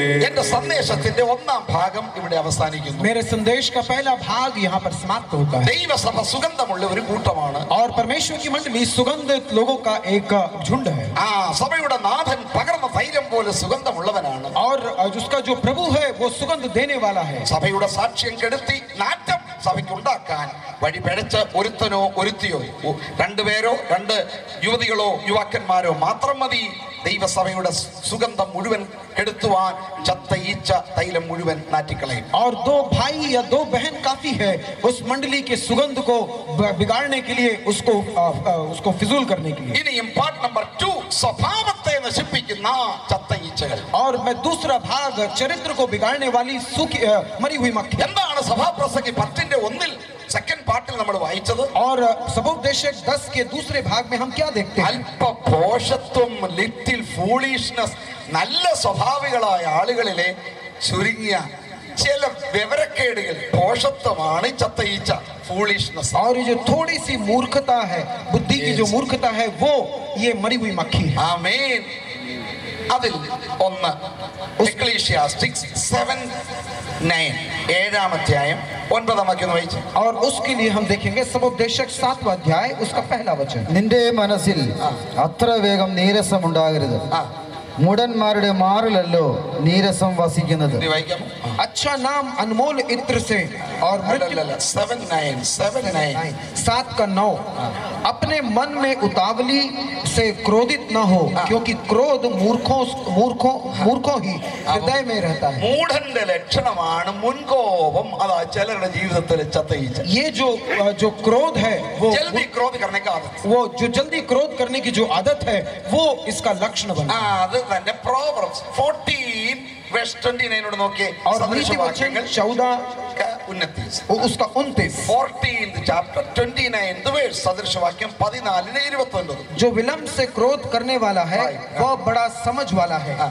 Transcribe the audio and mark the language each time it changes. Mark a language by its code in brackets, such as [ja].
[ml] എന്റെ സന്ദേശത്തിന്റെ ഒന്നാം ഭാഗം ഇവിടെ അവസാനിക്കുന്നു. [hi] मेरे संदेश का पहला भाग यहाँ पर समाप्त होता है. [ml] ദൈവസഭ സുഗന്ധമുള്ള ഒരു കൂട്ടമാണ്. [hi] और परमेश्वर की मंडली सुगंधित लोगों का एक झुंड है. [ml] സഭയുടെ നാഥൻ പകർന്ന തൈലം പോലെ സുഗന്ധമുള്ളവനാണ്. [hi] और उसका जो प्रभु है वो सुगंध देने वाला है. [ml] സഭയുടെ സാക്ഷ്യം കെടുത്തി നാറ്റം സഭയ്ക്ക് ഉണ്ടാക്കാൻ വഴി പിഴച്ച് ഒരുത്തനോ ഒരുത്തിയോ രണ്ടുപേരോ രണ്ട് യുവതികളോ യുവാക്കന്മാരോ മാത്രം മതി ദൈവസഭയുടെ സുഗന്ധം മുഴുവൻ കെടുത്തുവാൻ ചത്ത ഈച്ച തൈലം മുഴുവൻ നാറ്റിക്കളയും. [hi] और दो भाई या दो बहन काफी है उस मंडली के सुगंध को बिगाड़ने के लिए, उसको फिजूल करने के लिए. [ml] ഇനിയും പാർട്ട് നമ്പർ 2 സ്വഭാവത്തെ നശിപ്പിക്കുന്ന ചത്ത ഈച്ചകൾ. [hi] और मैं दूसरा भाग चरित्र को बिगाड़ने वाली मरी हुई मक्खी. [ml] എന്താണ് സഭാപ്രസംഗി 10:1 സെക്കൻഡ് പാർട്ടിൽ നമ്മൾ വായിച്ചത്? [hi] और सभोपदेशक 10 के दूसरे भाग में हम क्या देखते हैं? [ml] അല്പ ഭോഷത്വം, [en] little foolishness, [ml] നല്ല സ്വഭാവികളായ ആളുകളിലെ ചുരുങ്ങിയ ചില വിവരക്കേടുകൾ, ഭോഷത്വമാണ് ചത്ത ഈച്ച, ഫൂളിഷ്നെസ്. [hi] और ये जो थोड़ी सी मूर्खता है, बुद्धि की जो मूर्खता है, वो ये मरी हुई मक्खी है. [ml] ആമേൻ. അതിൽ ഒന്ന് എക്ലീസിയാസ്റ്റിക്സ് 7:9 7-ാം അധ്യായം 9-ാം വാക്യം വായിച്ചു. [hi] और उसके लिए हम देखेंगे सभोपदेशक 7वां अध्याय उसका पहला वचन. [ml] നിന്റെ മനസ്സിൽ അത്ര വേഗം നീരസം ഉണ്ടാകരുത്. മൂഢന്മാരുടെ മാറിലല്ലോ നീരസം വസിക്കുന്നത്. ഇത് വായിക്കാമോ? [hi] अच्छा नाम अनमोल इत्र से और मृत्यु 7:9 7 का 9 अपने मन में उतावली से क्रोधित न हो, क्योंकि क्रोध मूर्खों ही हृदय में रहता है. [ml] മൂഢന്റെ ലക്ഷണമാണ് മുൻകോപം. അതാ ചിലരുടെ ജീവിതത്തിൽ ചത്ത ഈച്ച. [hi] ये जो क्रोध है वो ജൽദി ക്രോധ करने का आदत. वो जो जल्दी क्रोध करने की जो आदत है वो इसका लक्षण बना. [ml] അത് തന്നെ Proverbs 14:29 നോക്കിയേ. [hi] और नीति वचन 14 [ml] ഉന്നതി [hi] उसका 29 [en] 14th chapter 29th verse [ml] സദൃശവാക്യം 14:29. [hi] जो विलंब से क्रोध करने वाला है वह बड़ा समझ वाला है.